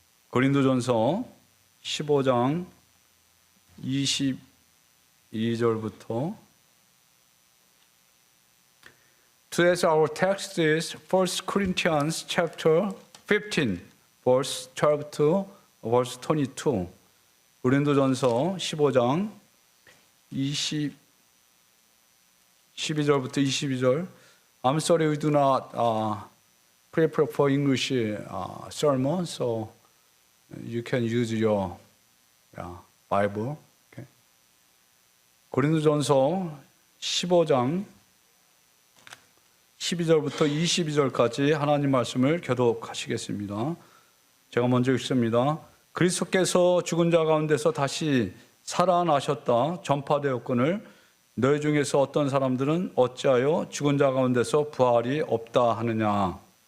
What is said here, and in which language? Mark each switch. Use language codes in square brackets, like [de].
[ko] 고린도전서 15장 22절부터 [en] Today's our text is 1 Corinthians chapter 15, verse 12 to verse 22. [ko] 고린도전서 15장 12절부터 22절. [en] I'm sorry we do not prepare for English sermon, so you can use your Bible. Okay. [ko] 고린도전서 15장 12절부터 22절까지 하나님 말씀을 교독하시겠습니다. 제가 먼저 읽습니다. 그리스도께서 죽은 자 가운데서 다시 살아나셨다 전파되었거늘 너희 중에서 어떤 사람들은 어찌하여 죽은 자 가운데서 부활이 없다 하느냐.